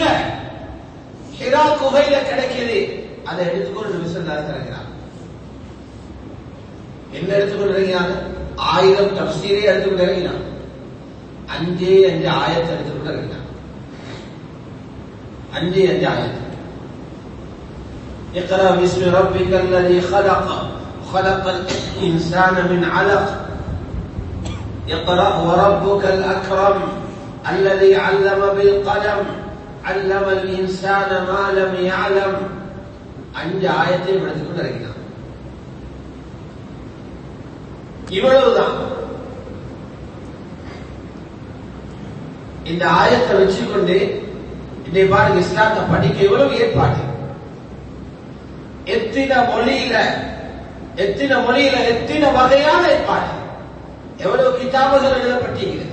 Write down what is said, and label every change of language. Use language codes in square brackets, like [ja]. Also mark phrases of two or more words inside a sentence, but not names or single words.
[ta] ஹிரா குகையில கிடைக்குது, அதை எடுத்துக்கொண்டு நபி [ar] صلى الله عليه وسلم [ta] என்ன எடுத்துக்கொண்டு இறங்கினாங்க? 1000 தஃசீரை எடுத்துக்கொண்டு இறங்கினாங்க. 5 ஆயத்தை எடுத்துக்கொண்டு இறங்கினாங்க. 5 ஆயத்து. [ar] اقرأ باسم ربك الذي خلق خلق الإنسان من علق اقرأ وربك الأكرم الذي علم بالقلم علم الإنسان ما لم يعلم. [ta] 5 ஆயத்தை எடுத்துக்கொண்டு இறங்கினாங்க. இவ்வளவுதான். இந்த ஆயத்தை வச்சுக்கொண்டு இன்னை பாருங்க, இஸ்லாத்தை படிக்க எவ்வளவு ஏற்பாடு, எத்தனை மொழியில எத்தனை வகையான ஏற்பாடு, எவ்வளவு கிதாபுகள் எழுதப்பட்டிருக்கிறது.